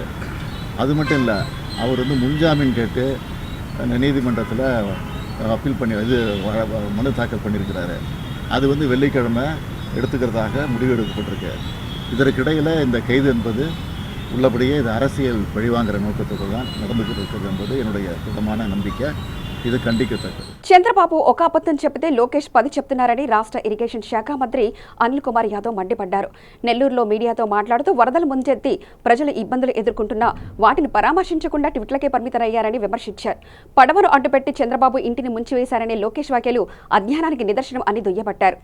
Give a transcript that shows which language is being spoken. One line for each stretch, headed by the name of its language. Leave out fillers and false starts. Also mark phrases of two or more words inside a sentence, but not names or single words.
Tamil: அது மட்டும் இல்லை, அவர் முன்ஜாமீன் கேட்டு நீதிமன்றத்தில் அப்பீல் பண்ணி இது மனு தாக்கல் பண்ணியிருக்கிறாரு. அது வெள்ளிக்கிழமை எடுத்துக்கிறதாக முடிவு எடுக்கப்பட்டிருக்கு. இதற்கிடையில் இந்த கைது என்பது உள்ளபடியே இது அரசியல் பழிவாங்கிற நோக்கத்தோடு தான் நடந்துகிட்டு இருக்கிறது என்பது என்னுடைய திட்டமான நம்பிக்கை. இது கண்டிக்கத்தக்கது.
Telugu: చంద్రబాబు ఒక అబద్ధం చెబితే లోకేష్ 10 చెప్తున్నారని రాష్ట్ర ఇరిగేషన్ శాఖ మంత్రి అనిల్ కుమార్ యాదవ్ మండిపడ్డారు. నెల్లూరులో మీడియాతో మాట్లాడుతూ వరదలు ముంచెత్తి ప్రజలు ఇబ్బందులు ఎదుర్కొంటున్నా వాటిని పరామర్శించకుండా ట్విట్లకే పరిమితమయ్యారని విమర్శించారు. పడవను అడ్డుపెట్టి చంద్రబాబు ఇంటిని ముంచివేశారనే లోకేష్ వ్యాఖ్యలు అజ్ఞానానికి నిదర్శనం అని దుయ్యబట్టారు.